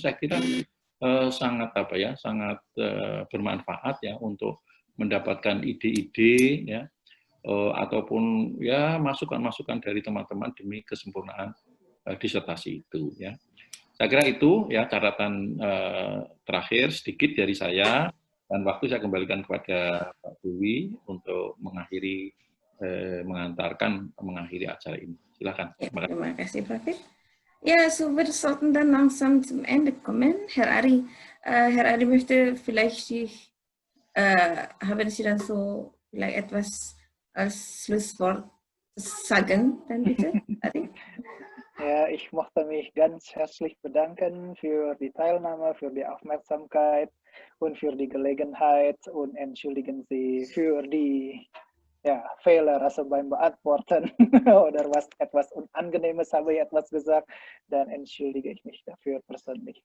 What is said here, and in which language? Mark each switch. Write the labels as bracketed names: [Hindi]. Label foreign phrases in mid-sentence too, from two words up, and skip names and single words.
[Indonesian] Saya kira sangat sangat bermanfaat ya untuk mendapatkan ide-ide ya ataupun ya masukan-masukan dari teman-teman demi kesempurnaan disertasi itu ya. Saya kira itu ya catatan terakhir sedikit dari saya, dan waktu saya kembalikan kepada Pak Dewi untuk mengakhiri mengakhiri acara ini. Silakan. Ja, terima kasih, Profit. [German] Ja, so wir sollten dann langsam zum Ende kommen. Herr Ari möchte vielleicht haben Sie dann so vielleicht etwas als Schlusswort sagen, dann bitte, Ari? Ja, ich möchte mich ganz herzlich bedanken für die Teilnahme, für die Aufmerksamkeit und für die Gelegenheit und entschuldigen Sie für die Fehler also beim Beantworten oder was etwas Unangenehmes habe ich etwas gesagt, dann entschuldige ich mich dafür persönlich.